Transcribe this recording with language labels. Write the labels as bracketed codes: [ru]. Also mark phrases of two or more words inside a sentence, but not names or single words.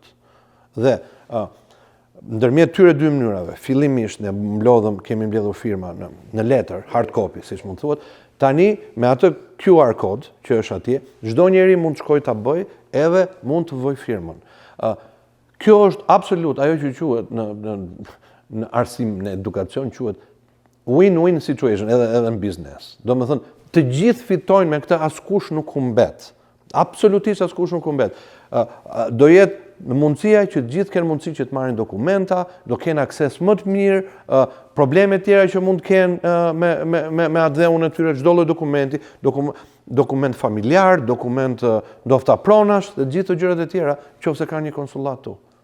[sq] Dhe ndërmjet tyre 2 mënyrave, fillimisht ne kemi mbledhur firma në letër, [en] hard copy, [sq] siç mund thuhet, tani me atë QR kod që është atje, çdo njeri mund të shkojë ta bëjë edhe mund të vojë firmën. Kjo është absolut ajo që quhet në arsim në edukacion quhet [en] win-win situation [sq] edhe në biznes. Domethënë të gjithë fitojnë me këtë, askush nuk humbet. Absolutisht askush nuk humbet. Do jetë në mundësia që gjithë kenë mundësi që të marrin dokumenta, do kenë akses më të mirë, probleme tjera që mund të kenë me adheun e tyre, çdo lloj dokumenti, dokument familjar, dokument ndofta pronash, dhe gjithë të gjërat e tjera, nëse ka një konsullat tu.